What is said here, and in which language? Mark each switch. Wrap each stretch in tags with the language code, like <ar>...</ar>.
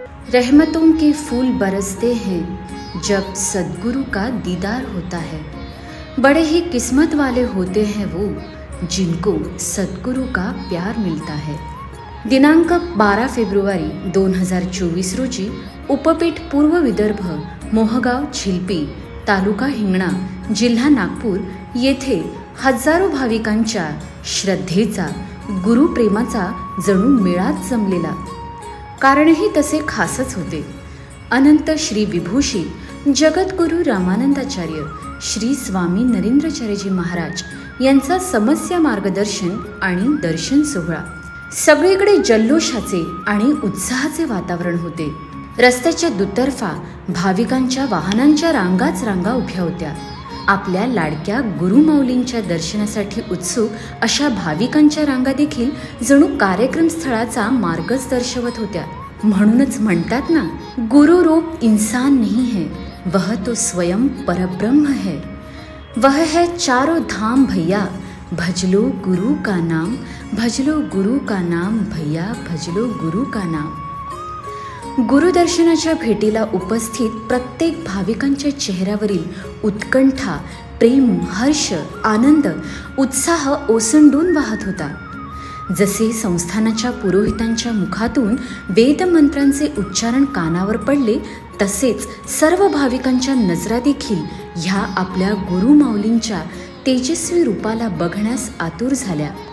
<hi>रहमतों के फूल बरसते हैं जब सद्गुरु का दीदार होता है। बड़े ही किस्मत वाले होते हैं वो जिनको सद्गुरु का प्यार मिलता है।</hi> <mr>दिनांक 12 फेब्रुवारी 2024 रोजी उपपीठ पूर्व विदर्भ, मोहगाव झिलपी, तालुका हिंगणा, जिल्हा नागपूर येथे हजारो भाविकांच्या श्रद्धेचा, गुरुप्रेमाचा जणू मेळाच जमलेला। कारणही तसे खासच होते। अनंत श्री विभूषित जगद्गुरु रामानंदाचार्य श्री स्वामी नरेंद्राचार्यजी महाराज यांचा समस्या मार्गदर्शन आणि दर्शन सोहळा। सगळीकडे जल्लोषाचे आणि उत्साहाचे वातावरण होते। रस्त्याच्या दुतर्फा भाविकांच्या वाहनांच्या रांगाच रांगा उभ्या होत्या। आपल्या लाडक्या गुरुमाऊलींच्या दर्शनासाठी उत्सुक अशा भाविकांच्या रांगा देखील जणू कार्यक्रम स्थळाचा मार्गच दर्शवत होत्या। म्हणूनच म्हणतात ना,</mr> <hi>गुरु रूप इंसान नहीं है, वह तो स्वयं परब्रह्म है। वह है चारों धाम भैया, भजलो गुरु का नाम, भजलो गुरु का नाम भैया, भजलो गुरु का नाम।</hi> <mr>गुरुदर्शनाच्या भेटीला उपस्थित प्रत्येक भाविकांच्या चेहऱ्यावरील उत्कंठा, प्रेम, हर्ष, आनंद, उत्साह ओसंडून वाहत होता। जसे संस्थानाच्या पुरोहितांच्या मुखातून वेदमंत्रांचे उच्चारण कानावर पडले, तसेच सर्व भाविकांच्या नजरा देखील ह्या आपल्या गुरुमाऊलींच्या तेजस्वी रूपाला बघण्यास आतुर झाल्या।</mr>